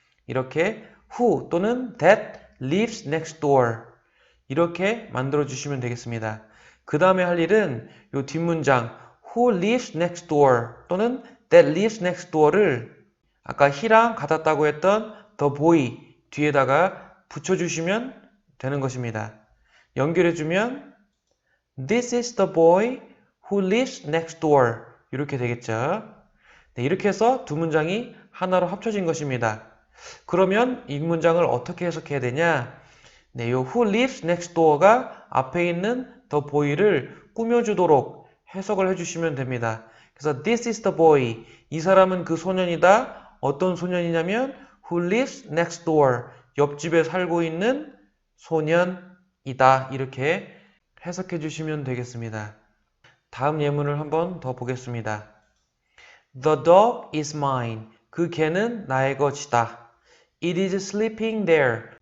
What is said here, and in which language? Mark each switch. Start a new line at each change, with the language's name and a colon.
Korean: 이렇게 who 또는
English: that lives next door
Korean: 이렇게 만들어 주시면 되겠습니다. 그 다음에 할 일은 이 뒷문장
English: who lives next door
Korean: 또는
English: that lives next door
Korean: 를 아까 he랑 같았다고 했던 the boy 뒤에다가 붙여주시면 되는 것입니다. 연결해주면
English: This is the boy who lives next door
Korean: 이렇게 되겠죠. 네, 이렇게 해서 두 문장이 하나로 합쳐진 것입니다. 그러면 이 문장을 어떻게 해석해야 되냐? 네, 이
English: who lives next door
Korean: 가 앞에 있는 the boy를 꾸며주도록 해석을 해주시면 됩니다. 그래서
English: this is the boy.
Korean: 이 사람은 그 소년이다. 어떤 소년이냐면
English: who lives next door.
Korean: 옆집에 살고 있는 소년이다. 이렇게 해석해 주시면 되겠습니다. 다음 예문을 한번 더 보겠습니다.
English: The dog is mine.
Korean: 그 개는 나의 것이다.
English: It is sleeping there.